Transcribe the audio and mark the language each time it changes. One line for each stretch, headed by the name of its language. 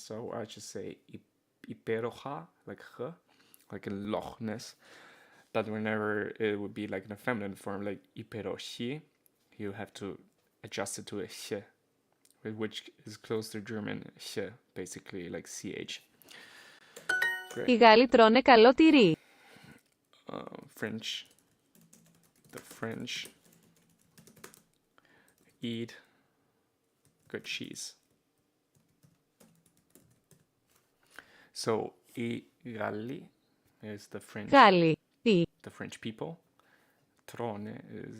English: So I just say iperoha, like h, like in Loch Ness. But whenever it would be like in a feminine form, like iperoshi, you have to adjust it to a sh, which is close to German sh, basically like ch.
Greek: Οι Γάλλοι τρώνε καλό τυρί.
English: French. The French eat good cheese. So I Galli is the French.
Greek: Γάλλοι. Τι.
English: The French people. Trone is